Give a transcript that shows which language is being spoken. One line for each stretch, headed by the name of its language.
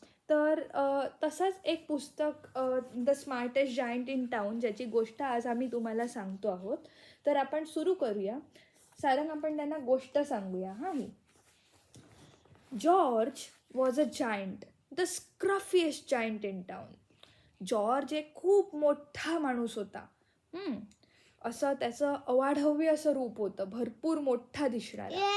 Marathi: तर तसंच एक पुस्तक the smartest giant in town, ज्याची गोष्ट आज आम्ही तुम्हाला सांगतो आहोत. तर आपण सुरू करूया. सारंग, आपण त्यांना गोष्ट सांगूया.
English: ही George was a giant, the scruffiest giant in town.
Marathi: George एक खूप मोठा माणूस होता. असं त्याचं अवाढव्य असं रूप होतं, भरपूर मोठा दिसणारा.